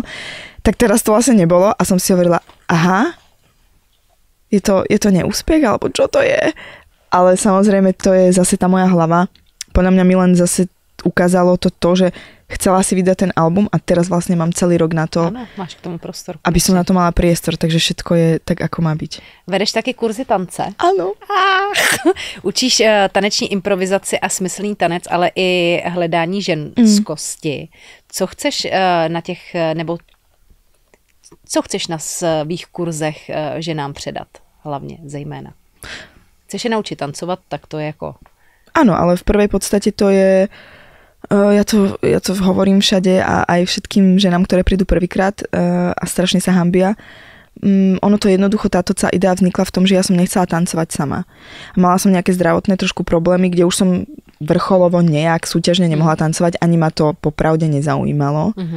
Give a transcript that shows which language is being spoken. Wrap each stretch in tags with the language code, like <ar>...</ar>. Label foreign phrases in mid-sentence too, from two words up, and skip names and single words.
<sk>Tak teraz to vlastne nebolo a som si hovorila, aha, je to neúspech, alebo čo to je? Ale samozrejme to je zase tá moja hlava. Podľa mňa mi len zase ukázalo to, že chcela si vydať ten album a teraz vlastne mám celý rok na to,</sk> <cs>ano, máš k tomu prostor.</cs> <sk>Aby som na to mala priestor, takže všetko je tak, ako má byť.</sk> <cs>Vedeš taky kurzy tance? Ano. Učíš taneční improvizaci a smyslný tanec, ale i hledání ženskosti. Co chceš na těch, nebo co chceš na svých kurzech ženám předat? Hlavně, zejména. Chceš je</cs> <sk>naučiť tancovať, tak to je ako... Áno, ale v prvej podstate to je... Ja to hovorím všade a aj všetkým ženám, ktoré prídu prvýkrát a strašne sa hanbia. Ono to jednoducho, táto celá idea vznikla v tom, že ja som nechcela tancovať sama. Mala som nejaké zdravotné trošku problémy, kde už som vrcholovo nejak súťažne nemohla tancovať, ani ma to popravde nezaujímalo.</sk>